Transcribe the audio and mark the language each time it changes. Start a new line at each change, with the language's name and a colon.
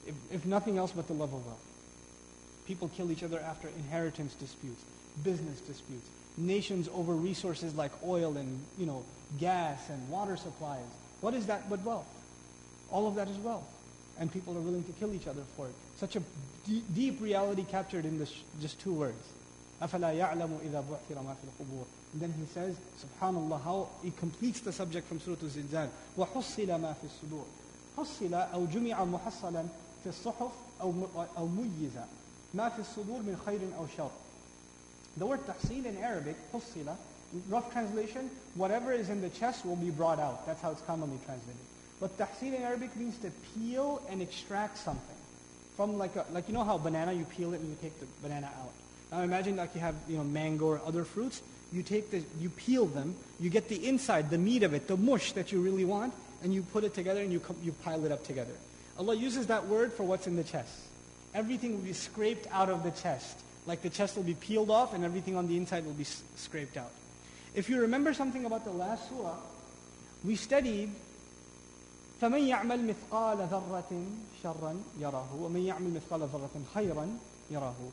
English: If nothing else but the love of wealth. People kill each other after inheritance disputes, business disputes, nations over resources like oil and gas and water supplies. What is that but wealth? All of that is wealth. And people are willing to kill each other for it. Such a deep reality captured in just two words.
Arabic: أَفَلَا يَعْلَمُ إِذَا بُعْثِرَ مَا فِي الْقُبُورِ.
English: And then he says, subhanallah, how he completes the subject from Surah Al-Zilzal.
Arabic: وَحُصِّلَ مَا فِي الصُّدُورِ. حُصِّلَ أو جُمِعَ مُحَصَّلًا في الصُّحُفِ أو مُيِّزَ ما في الصدور من خير أو شر.
English: The word tahsil in Arabic, حُصِّلَ, rough translation, whatever is in the chest will be brought out. That's how it's commonly translated. But tahsil in Arabic means to peel and extract something. From like you know how banana, you peel it and you take the banana out. Now imagine like you have mango or other fruits. You peel them, you get the inside, the meat of it, the mush that you really want, and you put it together and you pile it up together. Allah uses that word for what's in the chest. Everything will be scraped out of the chest. Like the chest will be peeled off and everything on the inside will be scraped out. If you remember something about the last surah, we studied
Arabic: فَمَنْ يَعْمَلْ مِثْقَالَ ذَرَّةٍ شَرًّا يَرَهُ وَمَنْ يَعْمَلْ مِثْقَالَ ذَرَّةٍ خَيْرًا يَرَهُ.